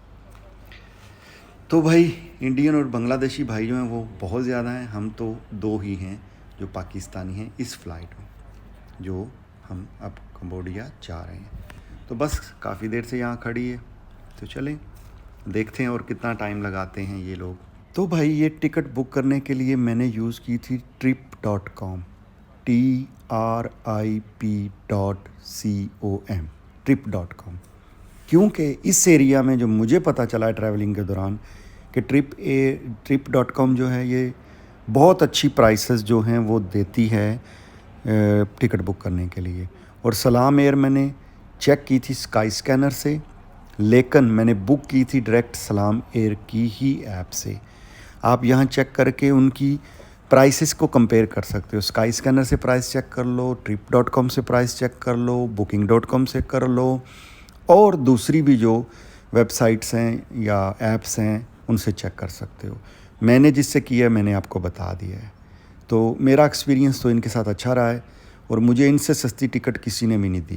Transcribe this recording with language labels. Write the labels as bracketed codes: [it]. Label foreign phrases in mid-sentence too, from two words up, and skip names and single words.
[ur] تو بھائی انڈین اور بنگلہ دیشی بھائی جو ہیں وہ بہت زیادہ ہیں، ہم تو 2 ہی ہیں جو پاکستانی ہیں اس فلائٹ میں، جو ہم اب کمبوڈیا جا رہے ہیں. تو بس کافی دیر سے یہاں کھڑی ہے، تو چلیں دیکھتے ہیں اور کتنا ٹائم لگاتے ہیں یہ لوگ. تو بھائی یہ [en] ticket book [ur] کرنے کے لیے میں نے یوز کی تھی trip.com, TRIP.com, trip.com, کیونکہ اس ایریا میں جو مجھے پتا چلا ہے ٹریولنگ کے دوران کہ trip.com جو ہے یہ بہت اچھی پرائسز جو ہیں وہ دیتی ہے [en] ticket book [ur] کرنے کے لیے. اور سلام ایئر میں نے چیک کی تھی اسکائی اسکینر سے، لیکن میں نے بک کی تھی ڈائریکٹ سلام ایئر کی ہی ایپ سے. آپ یہاں چیک کر کے ان کی پرائسز کو کمپیئر کر سکتے ہو. اسکائی اسکینر سے [en] price check [ur] کر لو, trip.com से [en] price check [ur] کر لو، booking.com سے کر لو، اور دوسری بھی جو ویب سائٹس ہیں یا ایپس ہیں ان سے چیک کر سکتے ہو. میں نے جس سے کیا میں نے آپ کو بتا دیا ہے۔ تو میرا ایکسپیرینس تو ان کے ساتھ اچھا رہا ہے، اور مجھے ان سے سستی ٹکٹ کسی نے بھی نہیں دی.